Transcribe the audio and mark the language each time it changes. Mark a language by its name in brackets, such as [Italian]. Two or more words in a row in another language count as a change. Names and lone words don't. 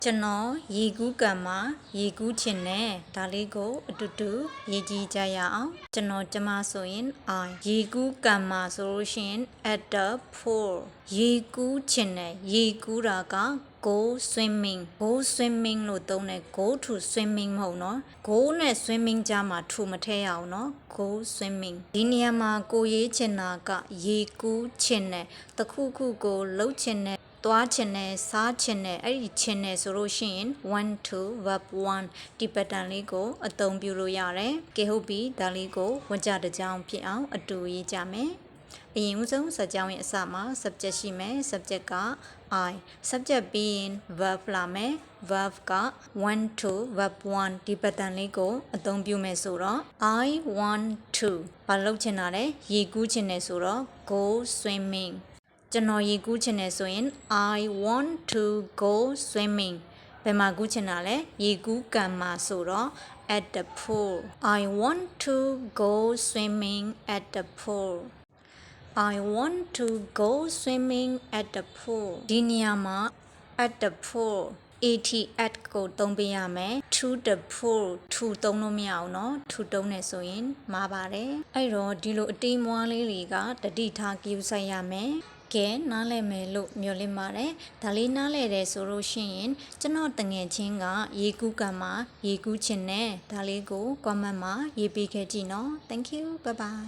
[Burmese] ကျွန်တော်ရေကူးကန်မှာရေကူးချင်တယ်ဒါလေးကိုအတူတူရေးကြည့်ကြရအောင်ကျွန်တော်ကျမဆိုရင် I ရေကူးကန်မှာဆိုလို့ရှိရင် [English] at the pool [Burmese] ရေကူးချင်တယ်ရေကူးတာက [English] go swimming [Burmese] လို့သုံးတယ် [English] go to swimming [Burmese] မဟုတ်နော် go နဲ့ swimming ကြားမှာ to မထည့်ရအောင်နော် [English] go swimming [Burmese] ဒီနေရာမှာကိုရေးချင်တာ ကရေကူးချင်တယ်တခုခုကိုလှုပ်ချင်တယ်သွားချင်တယ်စားချင်တယ်အဲ့ဒီချင်တယ်ဆိုလို့ရှိရင် [English] want to verb 1 [Burmese] ဒီ pattern လေးကိုအသုံးပြုလို့ရတယ်ကဲဟုတ်ပြီဒါလေးကိုဝကြတစ်ကြောင်းဖြစ်အောင်အတူရေးကြ မယ်အရင်ဦးဆုံးစာကြောင်းရဲ့အစမှာ subject ရှိမယ် subject က I subject ပြီးရင် verb လာမယ် verb က [English] want to verb 1 [Burmese] ဒီ pattern လေးကိုအသုံးပြုမယ်ဆိုတော့ [English] I want to [Burmese] ဘာလုပ်ချင်တာ လဲရေကူးချင်တယ်ဆိုတော့ [English] go swimming [Burmese] ကျွန်တော်ရေကူးချင်တယ်ဆိုရင် [English] I want to go swimming [Burmese] ဘယ်မှာကူးချင်တာလဲရေကူးကန်မှာ [English] ဆိုတော့ at the pool I want to go swimming at the pool I want to go swimming at the pool ဒီနေရာ [Burmese] မှာ [English] at the pool at [Burmese] ကိုသုံးပေးရမယ် [English] to the pool to [Burmese] သုံးလို့မရအောင်เนาะ to သုံးနေဆိုရင်မှားပါတယ်အဲ့တော့ဒီလိုအတိမ်မွားလေးတွေကတတိထားကြည့်ဆိုင်ရမယ်ကဲနားလည်မယ်လို့မျှော်လင့်ပါတယ်ဒါလေးနားလည်တယ်ဆိုလို့ရှိရင်ကျွန်တော်တငယ်ချင်းကရေကူးကန်မှာရေကူးချင်တယ်ဒါလေးကို comment မှာရေးပေးခဲ့ကြည့်နော် [English] thank you bye bye